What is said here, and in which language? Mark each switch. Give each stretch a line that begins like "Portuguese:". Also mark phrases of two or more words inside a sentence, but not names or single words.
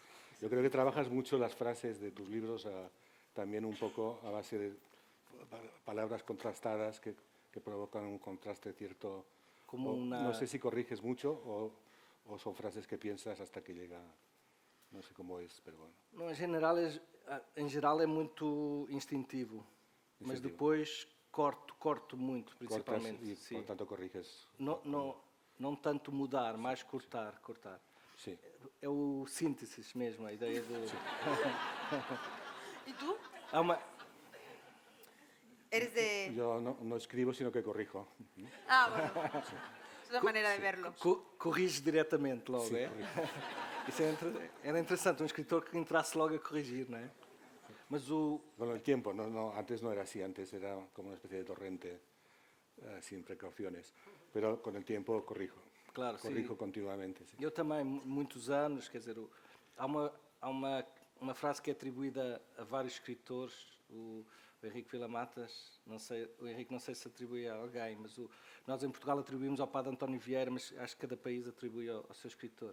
Spanish: Yo creo que trabajas mucho las frases de tus libros también un poco a base de palabras contrastadas que provocan un contraste cierto. Como no sé si corriges mucho o son frases que piensas hasta que llega, no sé cómo es, pero bueno.
Portuguese: No, em geral é muito instintivo, mas depois corto muito, principalmente.
Spanish: Cortas y por tanto corriges.
Portuguese: Não tanto mudar, mais cortar.
Spanish: Sí.
Portuguese: É o síntese mesmo, a ideia de...
Spanish: ¿Y tú?
Portuguese: Há uma...
Spanish: Eres de... Yo no escribo, sino que corrijo. Bueno. Es una manera de verlo.
Portuguese: Corriges diretamente logo,
Spanish: Sí,
Portuguese: é?
Spanish: corrijo.
Portuguese: Isso era interessante, um escritor que entrasse logo a corrigir, não é? Mas o...
Spanish: Con el tiempo, antes no era así, antes era como una especie de torrente sin precauciones, pero con el tiempo corrijo.
Portuguese: Claro,
Spanish: corrijo
Portuguese: sim.
Spanish: continuamente. Sí.
Portuguese: Eu também, muitos anos, quer dizer, há uma frase que é atribuída a vários escritores, o Henrique Vila-Matas, o Henrique não sei se atribui a alguém, mas nós em Portugal atribuímos ao padre António Vieira, mas acho que cada país atribui ao seu escritor.